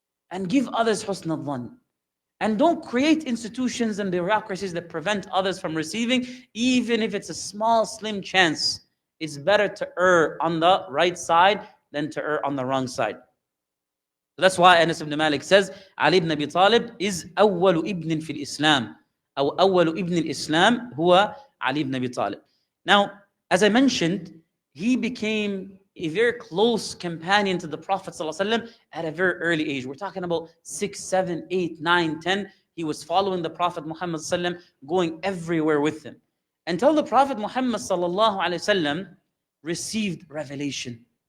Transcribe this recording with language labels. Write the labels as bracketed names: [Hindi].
[English] And give others husn al-dhan. And don't create institutions and bureaucracies that prevent others from receiving, even if it's a small, slim chance. It's better to err on the right side than to err on the wrong side. So that's why Anas ibn Malik says, Ali ibn Abi Talib is [Arabic] أول ابن في الإسلام. أو أول ابن الإسلام هو Ali ibn Abi Talib. [English] Now, as I mentioned, he became a very close companion to the Prophet ﷺ at a very early age. We're talking about 6, 7, 8, 9, 10. He was following the Prophet Muhammad ﷺ, going everywhere with him. Until the Prophet Muhammad ﷺ received revelation.